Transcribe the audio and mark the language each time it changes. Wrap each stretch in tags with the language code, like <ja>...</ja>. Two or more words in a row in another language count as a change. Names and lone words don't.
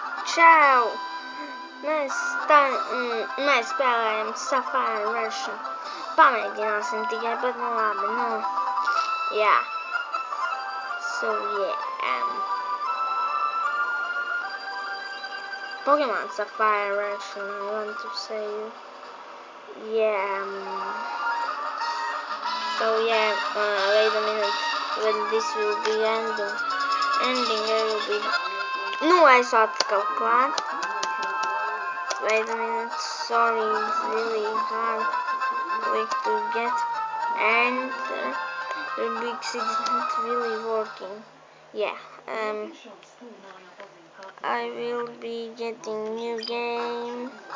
<lv>Čau! Mēs spēlējam Safari version. Pamēģināsim tikai, bet nu labi, jā.</lv> <en>So, yeah. Pokemon Safari version, I want to say. Yeah. So, yeah, wait a minute. When this will be ending, I will be...</en> <lv>Nu, es atkal klāt.</lv> <en>Wait a minute, sorry, it's really hard to get enter because it's not really working. Yeah, I will be getting new game.</en>